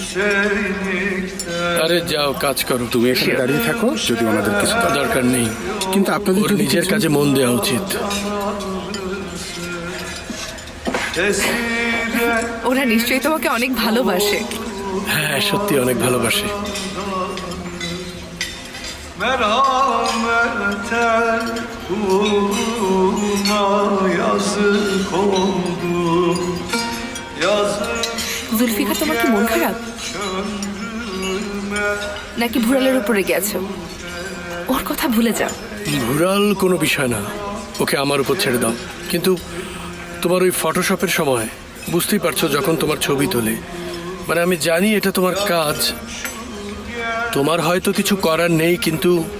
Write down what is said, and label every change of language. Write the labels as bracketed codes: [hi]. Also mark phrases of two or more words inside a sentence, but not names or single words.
[bn] আরে যাও, কাজ করো। তুমি এখানে দাঁড়িয়ে থাকো, যদি ওনাদের কিছু দরকার নেই। কিন্তু আপনাদের ওর নিজের কাজে মন দেওয়া উচিত। ওরা নিশ্চয়ই তোমাকে অনেক ভালোবাসে। হ্যাঁ, সত্যি অনেক ভালোবাসে। [tr] Merhameten kuluna yazık oldu. Yazık [bn] জুলফিকার, তোমার কি মন খারাপ নাকি ভুরালের উপরে গেছো? ওর কথা ভুলে যাও। ভুরাল কোনো বিষয় না, ওকে আমার উপর ছেড়ে দাও। কিন্তু তোমার ওই ফটোশপের সময় বুঝতেই পারছো, যখন তোমার ছবি তোলে, মানে আমি জানি এটা তোমার কাজ, তোমার হয়তো কিছু করার নেই, কিন্তু